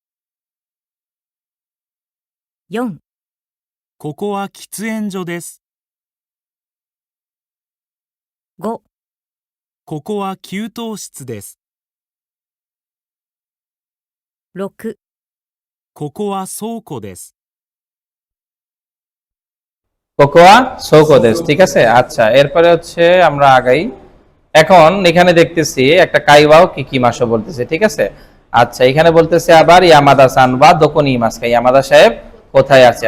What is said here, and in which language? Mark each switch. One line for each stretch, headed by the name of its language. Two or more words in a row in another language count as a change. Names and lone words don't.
Japanese: 4、ここは喫煙所です。 5、ここは給湯室です。 6、ここは倉庫です。ここは倉庫です,
Bangla: ঠিক আছে। আচ্ছা, এরপরে হচ্ছে আমরা আগাই। এখন এখানে দেখতেছি একটা
Japanese: 会話を聞きましょう
Bangla: বলতেছে, ঠিক আছে। আচ্ছা, এখানে বলতেছে আবার
Japanese: 山田さんはどこにいますか,
Bangla: ইয়ামাদা সাহেব কোথায় আছে।